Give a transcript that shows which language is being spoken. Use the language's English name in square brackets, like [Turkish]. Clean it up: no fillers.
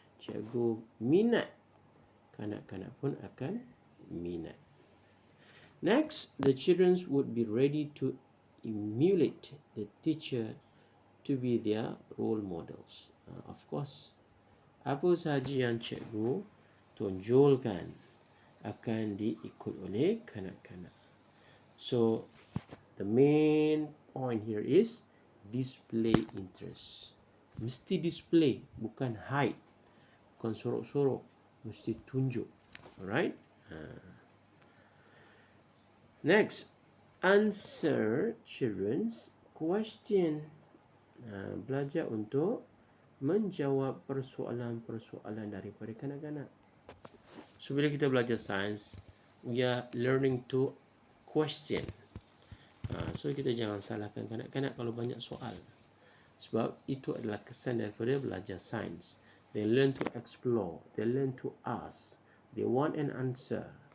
[Malay] Cikgu minat, kanak-kanak pun akan minat. [English] Next, the children would be ready to emulate the teacher to be their role models. [Malay] Of course, apa sahaja yang cikgu tonjolkan akan diikut oleh kanak-kanak. [English] So, the main point here is display interest. [Malay] Mesti display, bukan hide, bukan sorok-sorok, mesti tunjuk. Alright? [English] Next, answer children's question. [Malay] Belajar untuk menjawab persoalan-persoalan daripada kanak-kanak. [English] So, [Malay] bila kita belajar sains, [English] we are learning to question. [Malay] So, kita jangan salahkan kanak-kanak kalau banyak soal. Sebab itu adalah kesan daripada belajar sains. [English] They learn to explore, they learn to ask, they want an answer.